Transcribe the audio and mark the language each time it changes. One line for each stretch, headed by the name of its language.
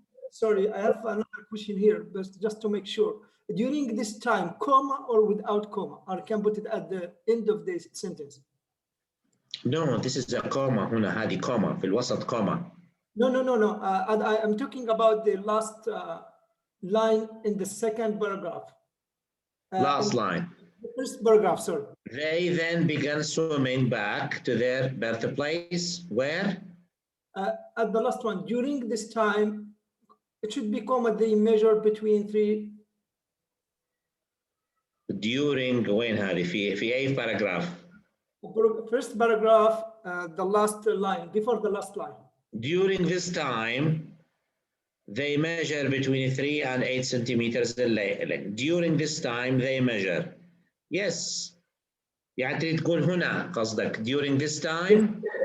English: Sorry, I have another question here, but just to make sure. During this time, comma or without comma? Or can put it at the end of the sentence? No, this is a comma.
Arabic: هنا هذه comma في الوسط comma.
English: No. I am talking about the last line in the second paragraph. Last line. The first paragraph, sorry. They then began swimming back to their birthplace. Where? At the last one. During this time, it should be comma. They measure between 3.
Arabic: During وين هذه في أي paragraph?
English: First paragraph, the last line, before the last line. During this time, they measure between 3 and 8 centimeters. During this time, they measure. Yes.
Arabic: يعني تقول هنا قصدك
English: during this time?